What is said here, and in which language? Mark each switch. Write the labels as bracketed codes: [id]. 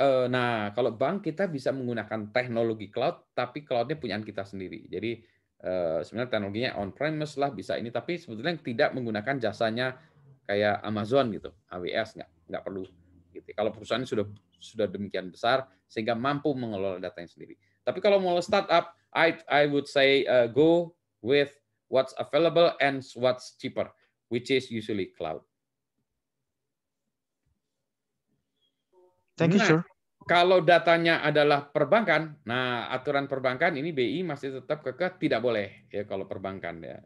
[id] Nah kalau bank kita bisa menggunakan teknologi cloud, tapi cloud-nya punyaan kita sendiri. Jadi sebenarnya teknologinya on-premise lah, bisa ini, tapi sebetulnya tidak menggunakan jasanya kayak Amazon gitu, AWS nggak perlu. Gitu. Kalau perusahaan sudah demikian besar sehingga mampu mengelola datanya sendiri. Tapi kalau mau startup, [en] I would say go with what's available and what's cheaper, which is usually cloud. Thank you, sir. [id] Kalau datanya adalah perbankan, nah aturan perbankan ini BI masih tetap kekeh tidak boleh ya kalau perbankan ya.